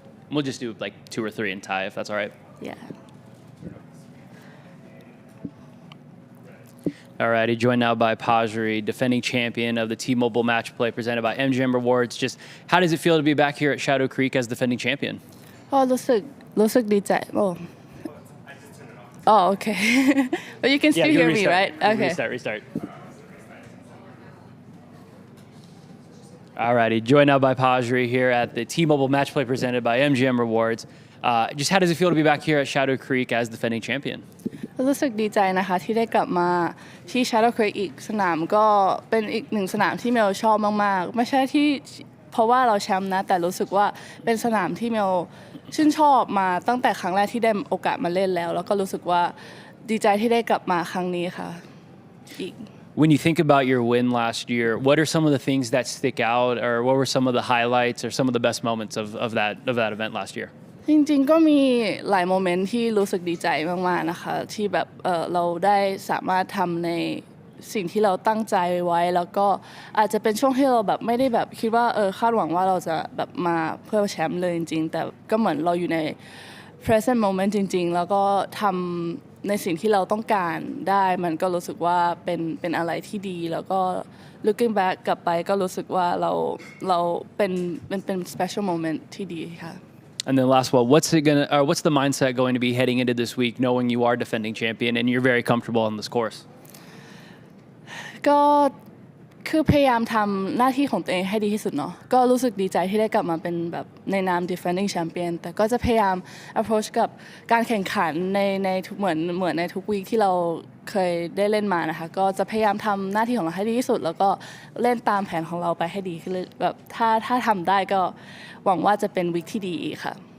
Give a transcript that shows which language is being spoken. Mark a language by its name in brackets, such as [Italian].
[English] We'll just do like 2 or 3 and tie, if that's all right. Yeah. Alrighty, joined now by Pajaree, defending champion of the T-Mobile Match Play presented by MGM Rewards. Just how does it feel to be back here at Shadow Creek as defending champion? [Thai] รู้สึกดีใจ [English] Oh, okay. But you can still hear me, right? Okay. Restart. Alrighty, joined now by Pajaree here at the T-Mobile Match Play presented by MGM Rewards. Just how does it feel to be back here at Shadow Creek as defending champion? [Thai] รู้สึกดีใจนะคะที่ได้กลับมาที่ Shadow Creek อีกสนามก็เป็นอีกหนึ่งสนามที่เมลชอบมากๆไม่ใช่ที่เพราะว่าเราแชมป์นะแต่รู้สึกว่าเป็นสนามที่เมลชื่นชอบมาตั้งแต่ครั้งแรกที่ได้โอกาสมาเล่นแล้วก็รู้สึกว่าดีใจที่ได้กลับมาครั้งนี้ค่ะอีก [English] When you think about your win last year, what are some of the things that stick out, or what were some of the highlights or some of the best moments of that event last year? [Thai] จริงๆก็มีหลายโมเมนต์ที่รู้สึกดีใจมากๆนะคะที่แบบเราได้สามารถทำในสิ่งที่เราตั้งใจไว้แล้วก็อาจจะเป็นช่วงที่เราแบบไม่ได้แบบคิดว่าคาดหวังว่าเราจะแบบมาเพื่อแชมป์เลยจริงๆแต่ก็เหมือนเราอยู่ใน [English] present moment [Thai] จริงๆแล้วก็ทำในสิ่งที่เราต้องการได้มันก็รู้สึกว่าเป็นอะไรที่ดีแล้วก็ [English] looking back [Thai] กลับไปก็รู้สึกว่าเราเป็น [English] special moment [Thai] ที่ดีค่ะ [English] And then last one, what's the mindset going to be heading into this week, knowing you are defending champion and you're very comfortable on this course? [Thai] ก็คือพยายามทำหน้าที่ของตัวเองให้ดีที่สุดเนาะก็รู้สึกดีใจที่ได้กลับมาเป็นแบบในนาม [English] defending champion [Thai] แต่ก็จะพยายาม approach กับการแข่งขันในทุกเหมือนในทุกวีคที่เราเคยได้เล่นมานะคะก็จะพยายามทำหน้าที่ของเราให้ดีที่สุดแล้วก็เล่นตามแผนของเราไปให้ดีขึ้นแบบถ้าทำได้ก็หวังว่าจะเป็นวีคที่ดีอีกค่ะ